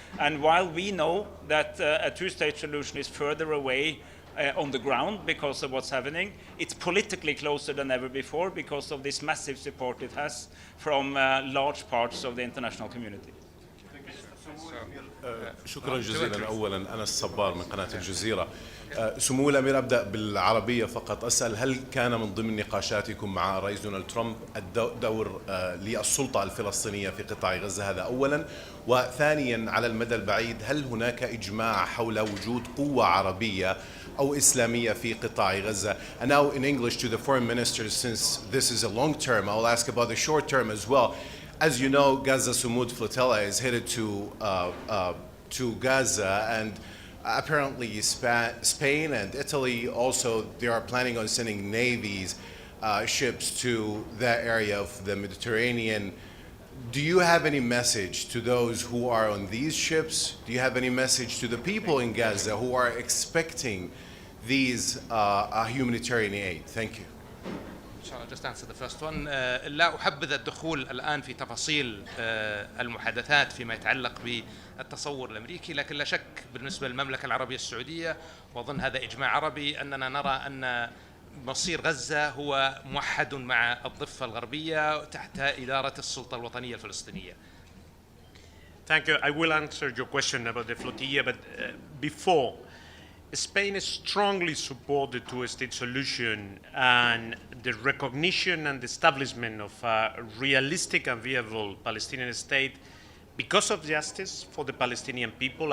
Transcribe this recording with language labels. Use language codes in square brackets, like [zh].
[en] And while we know that a two-state solution is further away on the ground because of what's happening, it's politically closer than ever before because of this massive support it has from large parts of the international community. [ar] شكرا جزيلا. أولا أنا الصبار من قناة الجزيرة. سمو الأمير، أبدأ بالعربية فقط. أسأل هل كان من ضمن نقاشاتكم مع الرئيس دونالد ترامب الدور للسلطة الفلسطينية في قطاع غزة؟ هذا أولا. وثانيا على المدى البعيد، هل هناك إجماع حول وجود قوة عربية أو إسلامية في قطاع غزة؟ [en] And now in English to the foreign minister, since this is a long term, I'll ask about the short term as well. As you know, Gaza Sumud flotilla is headed to Gaza, and apparently Spain and Italy also, they are planning on sending navies, ships to that area of the Mediterranean. Do you have any message to those who are on these ships? Do you have any message to the people in Gaza who are expecting these humanitarian aid? Thank you. Just answer the first one. [ar] لا أحبذ الدخول الآن في تفاصيل المحادثات فيما يتعلق بالتصور الأمريكي، لكن لا شك بالنسبة للمملكة العربية السعودية، وأظن هذا إجماع عربي، أننا نرى أن مصير غزة هو موحد مع الضفة الغربية تحت إدارة السلطة الوطنية الفلسطينية. [en] Thank you. I will answer your question about the flotilla, but before, Spain strongly supported the two-state solution and the recognition and establishment of a realistic and viable Palestinian state because of justice for the Palestinian people.